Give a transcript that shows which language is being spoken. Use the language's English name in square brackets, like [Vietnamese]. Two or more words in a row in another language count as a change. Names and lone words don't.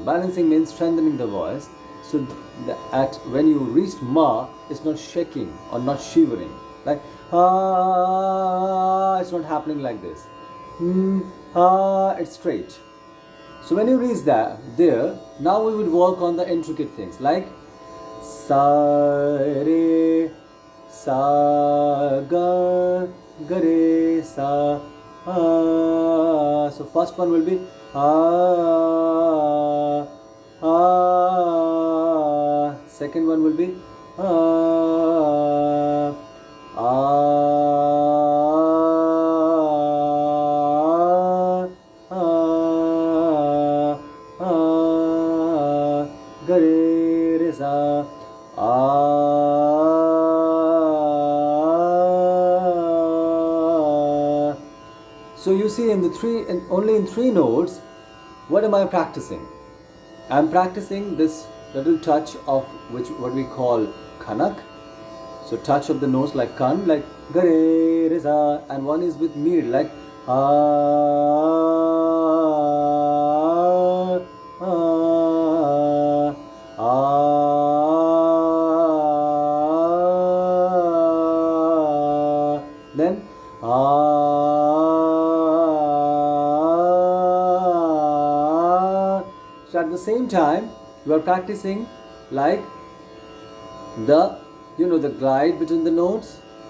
[English] Balancing means strengthening the voice, so that when you reach ma, it's not shaking or not shivering, like it's not happening like this. It's straight. So when you reach there, now we would work on the intricate things, like sa re sa ga ga re sa. So first one will be second one will be Gare re sa So you see, only in three notes, what am I practicing? I'm practicing this little touch of what we call khanak. So touch of the notes like kan, like gare re sa, and one is with mir, like then So at the same time, you are practicing like the glide between the notes,